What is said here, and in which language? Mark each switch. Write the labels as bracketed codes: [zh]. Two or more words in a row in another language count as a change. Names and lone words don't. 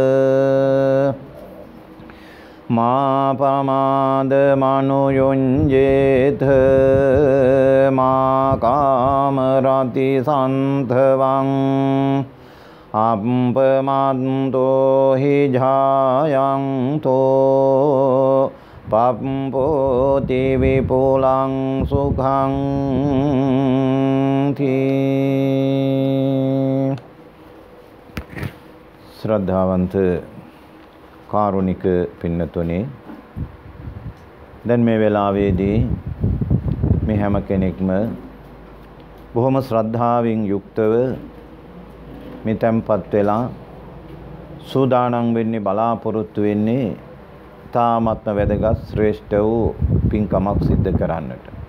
[pi] මා පමාද මනුයුඤ්ජේත මා කාමරති සන්තවං අප්පමන්තෝ හි ජායන්තෝ පප්පෝති විපුලං සුඛං තී. [si] ශ්‍රද්ධාවන්ත කාරුණික පින්නතුනි, දැන් මේ වෙලාවේදී මේ හැම කෙනෙක්ම බොහොම ශ්‍රද්ධාවෙන් යුක්තව මේ තැන්පත් වෙලා සූදානම් වෙන්නේ, බලාපොරොත්තු වෙන්නේ තාමත්ම වැදගත් ශ්‍රේෂ්ඨ වූ පින්කමක් සිද්ධ කරන්නට.